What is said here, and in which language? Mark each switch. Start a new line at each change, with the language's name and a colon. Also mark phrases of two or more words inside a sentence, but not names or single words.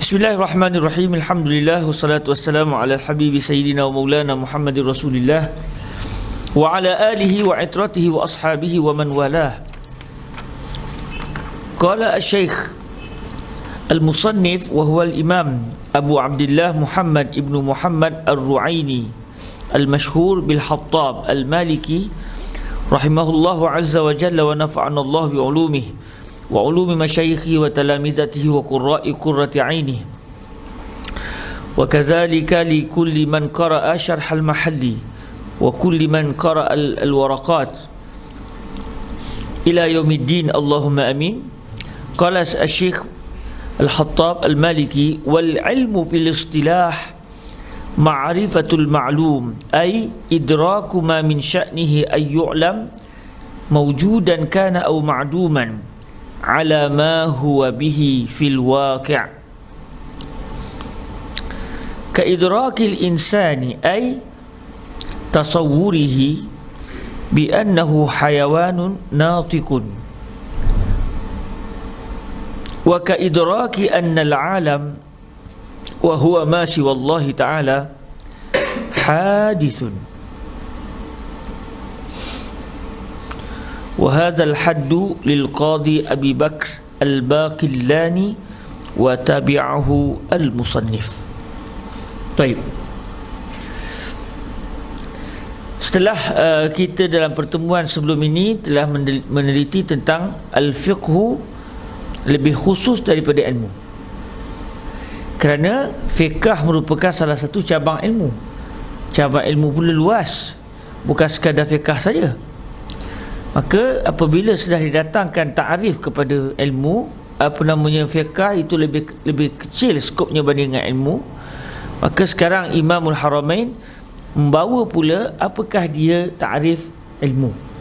Arabic: بسم الله الرحمن الرحيم. الحمد لله والصلاة والسلام على حبيبي سيدنا ومولانا محمد رسول الله وعلى آله وعترته وأصحابه ومن والاه. قال الشيخ المصنف وهو الإمام أبو عبد الله محمد بن محمد الرعيني المشهور بالحطاب المالكي رحمه الله عز وجل ونفعنا الله بعلومه وعلوم مشايخه وتلامذته وقراء قرة عينه وكذلك لكل من قرأ شرح المحلي وكل من قرأ الورقات إلى يوم الدين اللهم آمين. قال الشيخ الحطاب المالكي والعلم في الاصطلاح معرفة المعلوم أي إدراك ما من شأنه أن يعلم موجودا كان أو معدوما على ما هو به في الواقع' كإدراك الإنسان أي تصوره بأنه حيوان ناطق وكإدراك أن العالم وهو ما سوى الله تعالى حادث. وهذا الحد للقاضي أبي بكر الباقلاني وتابعه المصنف. طيب.
Malay: Setelah kita dalam pertemuan sebelum ini telah meneliti tentang al-fiqhu lebih khusus daripada ilmu, kerana fiqh merupakan salah satu cabang ilmu. Cabang ilmu pula luas, bukan sekadar fiqh saja. Maka apabila sudah didatangkan ta'rif kepada ilmu, fiqh itu lebih kecil skopnya banding dengan ilmu, maka sekarang Imamul Haramain membawa pula apakah dia ta'rif ilmu.